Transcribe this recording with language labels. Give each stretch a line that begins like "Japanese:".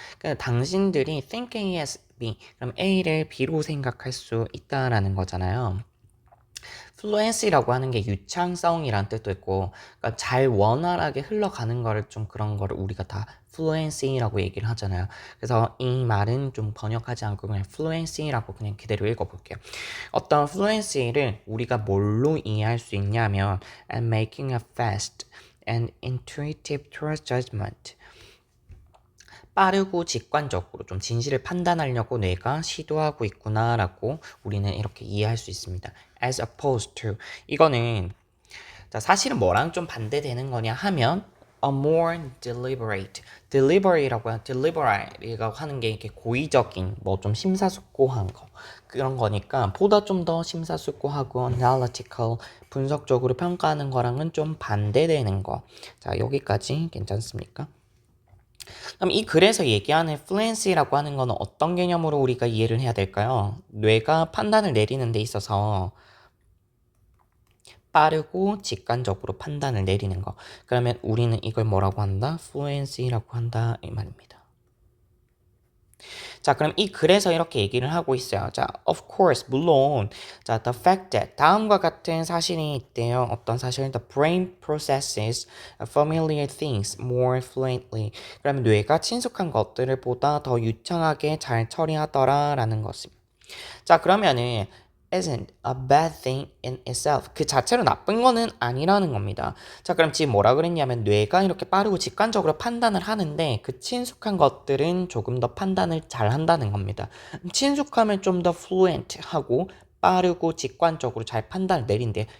Korean: 그러니까 당신들이
English: think A as B,
Korean: 그럼 A를 B로 생각할 수 있다라는 거잖아요. 플루엔시라고 하는 게 유창성이란 뜻도 있고, 그러니까 잘 원활하게 흘러가는 거를 좀 그런 거를 우리가 다 플루엔시라고 얘기를 하잖아요. 그래서 이 말은 좀 번역하지 않고 그냥 플루엔시라고 그냥 그대로 읽어볼게요. 어떤 플루엔시를 우리가 뭘로 이해할 수 있냐면
English: and making a fast and intuitive trust judgment.
Korean: 빠르고 직관적으로 좀 진실을 판단하려고 뇌가 시도하고 있구나라고 우리는 이렇게 이해할 수 있습니다.
English: As opposed to
Korean: 이거는 자, 사실은 뭐랑 좀 반대되는 거냐 하면
English: a more deliberate
Korean: 라고 하는 게 이렇게 고의적인 뭐 좀 심사숙고한 거 그런 거니까 보다 좀 더 심사숙고하고 analytical 분석적으로 평가하는 거랑은 좀 반대되는 거. 자, 여기까지 괜찮습니까? 그럼 이 글에서 얘기하는 fluency라고 하는 거는 어떤 개념으로 우리가 이해를 해야 될까요? 뇌가 판단을 내리는 데 있어서 빠르고 직관적으로 판단을 내리는 거. 그러면 우리는 이걸 뭐라고 한다? fluency라고 한다 이 말입니다. 자, 그럼 이 글에서 이렇게 얘기를 하고 있어요. 자,
English: of course,
Korean: 물론, 자,
English: the fact that
Korean: 다음과 같은 사실이 있대요.
English: 어떤 사실은 the brain processes familiar things more fluently.
Korean: 그러면 뇌가 친숙한 것들을 보다 더 유창하게 잘 처리하더라라는 것입니다. 자, 그러면은
English: isn't a bad thing in itself.
Korean: 그 자체로 나쁜 거는 아니라는 겁니다. 자, 그럼 지금 뭐라 그랬냐면 뇌가 이렇게 빠르고 직관적으로 판단을 하는데 그 친숙한 것들은 조금 더 판단을 잘 한다는 겁니다. 친숙하면 좀 더 fluent하고 빠르고 직관적으로 잘 판단을 내린대.